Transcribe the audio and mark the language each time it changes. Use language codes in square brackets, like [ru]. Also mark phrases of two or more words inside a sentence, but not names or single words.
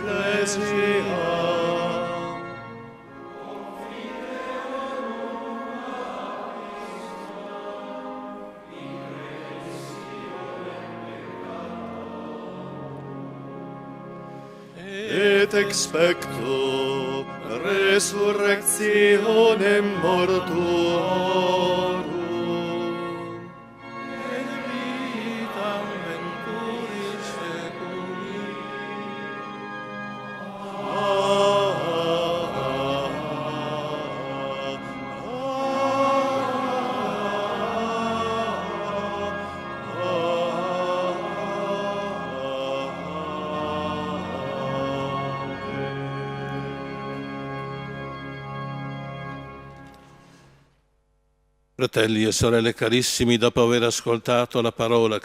[la] ecclesiam et expecto resurrectionem mortuorum et vitam venturis seculi. [it] Fratelli e sorelle carissimi, dopo aver ascoltato la parola che